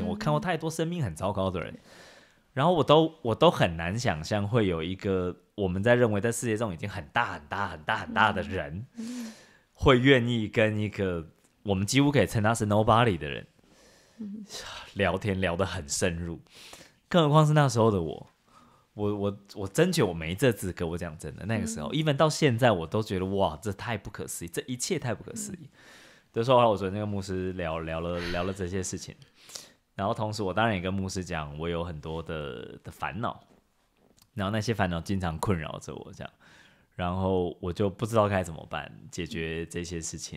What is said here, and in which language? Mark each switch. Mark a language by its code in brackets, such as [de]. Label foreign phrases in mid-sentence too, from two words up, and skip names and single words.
[zh] 我看過太多生命很糟糕的人，然後我都很難想象會有一個我們在認為在世界中已經很大的人，會願意跟一個我們幾乎可以稱他是 nobody 的人聊天，聊得很深入。更何況是那時候的我真覺得我沒這資格。我講真的，那個時候even到現在我都覺得哇，這太不可思議，這一切太不可思議。所以後來我昨天跟那個牧師聊了這些事情，然後同時我當然也跟牧師講，我有很多的煩惱，然後那些煩惱經常困擾着我這樣，然後我就不知道該怎麼辦解決這些事情。